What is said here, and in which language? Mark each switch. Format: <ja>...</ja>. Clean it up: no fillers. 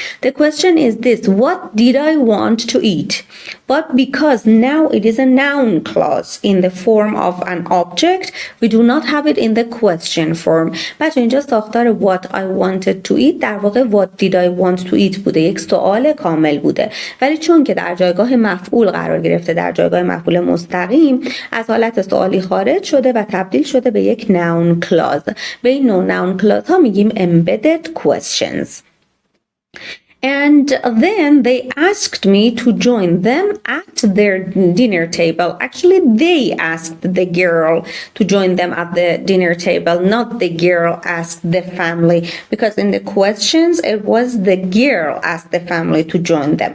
<en>The question is this: what did I want to eat? But because now it is a noun clause in the form of an object, we do not have it in the question form.</en> <fa>بچه اینجا ساختار</fa> <en>what I wanted to eat</en> <fa>در واقع</fa> <en>what did I want to eat</en> <fa>بوده. یک سوال کامل بوده. ولی چون که در جایگاه مفعول قرار گرفته، در جایگاه مفعول مستقیم، از حالت سوالی خارج شده و تبدیل شده به یک noun clause. به این نوع noun clause ها میگیم embedded questions.</fa> <en>And then they asked me to join them at their dinner table. Actually, they asked the girl to join them at the dinner table, not the girl asked the family. Because in the questions, it was the girl asked the family to join them.</en>